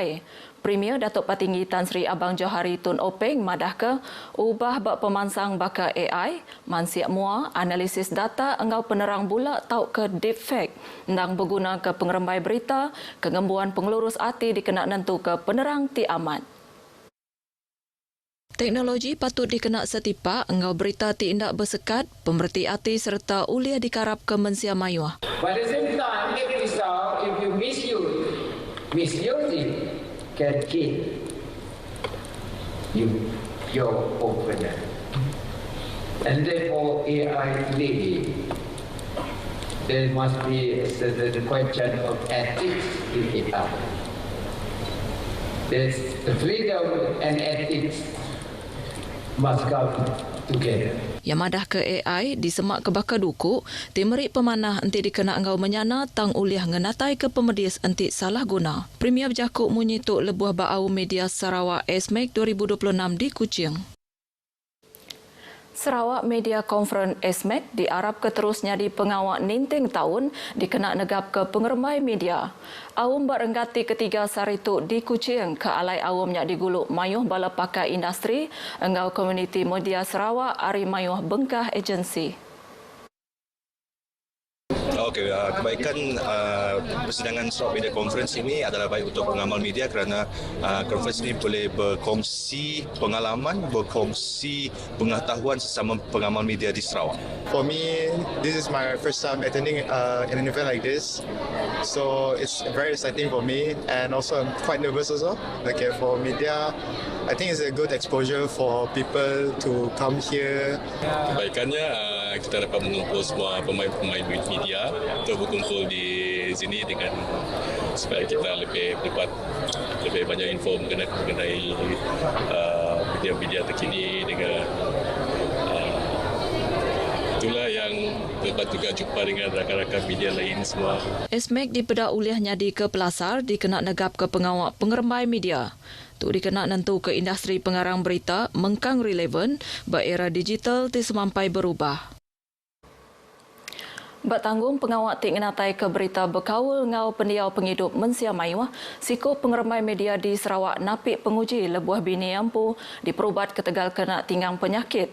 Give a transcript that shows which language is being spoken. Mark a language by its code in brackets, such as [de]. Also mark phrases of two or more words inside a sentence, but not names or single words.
[iba] Premier Datuk Patinggi Tan Sri Abang Johari Tun Openg madah ke ubah bak pemansang baka AI, mansiak mua, analisis data engau penerang bulak tau ke deepfake, ndang berguna ke pengeremai berita, kengembuan pengelurus arti dikena nentu ke penerang ti amat. Teknologi patut dikena setipak engau berita ti indak bersekat, pemerti arti serta uliah dikarap ke mensia mayuah. [en] But at the same time, if you misuse it, can kill your opponent. And therefore, AI today, there must be the question of ethics in it. There's the freedom and ethics must come together. [iba] Yang madah ke AI disemak ke baka duku, timerik pemanah enti dikena engau menyana tang uliah ngenatai ke pemedis enti salah guna. Premier berjakuk menyituk lebuah ba'au media Sarawak SMEC 2026 di Kuching. Sarawak Media Conference SMEC diarap keterusnya di pengawak ninting tahun dikena negap ke pengeremai media. Awam berenggati ketiga saritu di Kuching ke alai awamnya diguluk mayuh bala pakai industri engau komuniti media Sarawak ari mayuh bengkah agensi. [ms] Okey, kebaikan persidangan Sarawak Media Conference ini adalah baik untuk pengamal media kerana conference ini boleh berkongsi pengalaman, berkongsi pengetahuan sesama pengamal media di Sarawak. [en] For me, this is my first time attending an event like this, so it's very exciting for me, and also I'm quite nervous also. Okay, for media, I think it's a good exposure for people to come here. [ms] Kebaikannya kita dapat mengumpul semua pemain-pemain media untuk berkumpul di sini dengan supaya kita lebih dapat lebih banyak info mengenai media-media terkini dengan itulah yang dapat juga jumpa dengan rakan-rakan media lain semua. [iba] SMEC dipedak uliahnya di ke Pelasar dikena negap ke pengawak pengeremai media. Tu dikena nentu ke industri pengarang berita mengkang relevan era digital ti semampai berubah. Bertanggung pengawak tik ngenatai ke berita berkawal ngau pendiau penghidup mensia mayuah, siku pengeremai media di Sarawak napik penguji lebuah bini ampu diperubat ke Tegal kena tinggang penyakit.